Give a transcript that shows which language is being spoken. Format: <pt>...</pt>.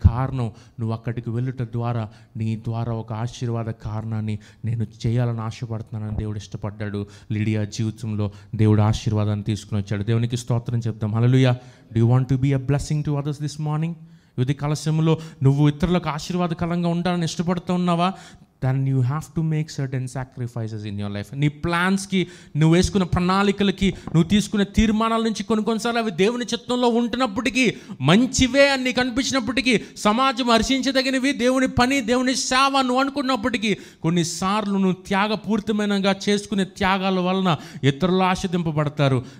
<te>కారణం, నువ్వు అక్కడికి వెళ్ళుట ద్వారా నీ ద్వారా ఒక ఆశీర్వాద కారణాన్ని నేను చేయాలని ఆశపడుతున్నానని దేవుడు ఇష్టపడ్డాడు. లిడియా జీవితంలో దేవుడు ఆశీర్వాదాన్ని తీసుకుని వచ్చాడు. దేవునికి స్తోత్రం చెప్దాం. హల్లెలూయా.</te> <en>Do you want to be a blessing to others this morning?</en> <te>ఇది కలశంలో నువ్వు ఇతరులకు ఆశీర్వాదకరంగా ఉండాలని ఇష్టపడుతూ ఉన్నావా?</te> <en>then you have to make certain sacrifices in your life.</en> <te>నీ ప్లాన్స్కి, నువ్వు వేసుకున్న ప్రణాళికలకి, నువ్వు తీసుకునే తీర్మానాల నుంచి కొన్నిసార్లు అవి దేవుని చిత్తంలో ఉంటున్నప్పటికీ, మంచివే అని నీకు అనిపించినప్పటికీ, సమాజం హర్షించదగినవి, దేవుని పని, దేవుని సేవ నువ్వు అనుకున్నప్పటికీ, కొన్నిసార్లు నువ్వు త్యాగపూరితమైనగా చేసుకునే త్యాగాల వలన ఇతరులు ఆశీర్వదింపబడతారు.</te>